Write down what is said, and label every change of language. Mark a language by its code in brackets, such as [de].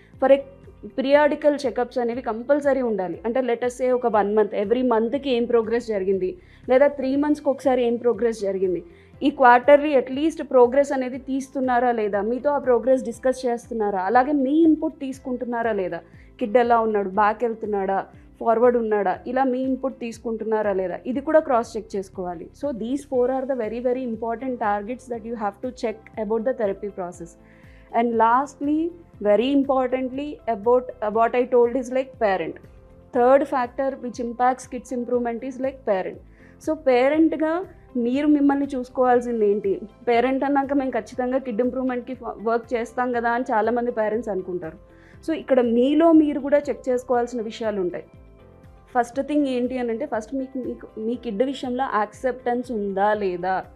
[te] For periodical checkups అనేవి compulsory ఉండాలి. అంటే లెటస్ సే ఒక 1 month, ఎవ్రీ మంత్కి ఏం ప్రోగ్రెస్ జరిగింది, లేదా 3 monthsకి ఒకసారి ఏం ప్రోగ్రెస్ జరిగింది, ఈ క్వార్టర్లీ అట్లీస్ట్ ప్రోగ్రెస్ అనేది తీస్తున్నారా లేదా, మీతో ఆ ప్రోగ్రెస్ డిస్కస్ చేస్తున్నారా, అలాగే మీ ఇన్పుట్ తీసుకుంటున్నారా లేదా, కిడ్ ఎలా ఉన్నాడు, బ్యాక్ వెళ్తున్నాడా, ఫార్వర్డ్ ఉన్నాడా, ఇలా మీ ఇన్పుట్ తీసుకుంటున్నారా లేదా, ఇది కూడా క్రాస్ చెక్ చేసుకోవాలి. [en] So these 4 are the very very important targets that you have to check about the therapy process. And lastly, very importantly, about what I told is like parent. Third factor which impacts kids improvement is like parent. [te] So పేరెంట్గా మీరు మిమ్మల్ని చూసుకోవాల్సింది ఏంటి. Parent అన్నాక మేము ఖచ్చితంగా kid ఇంప్రూవ్మెంట్కి work చేస్తాం కదా అని చాలామంది పేరెంట్స్ అనుకుంటారు. సో ఇక్కడ మీలో మీరు కూడా చెక్ చేసుకోవాల్సిన విషయాలు ఉంటాయి. ఫస్ట్ థింగ్ ఏంటి అని అంటే ఫస్ట్ మీ కిడ్ విషయంలో యాక్సెప్టెన్స్ ఉందా లేదా.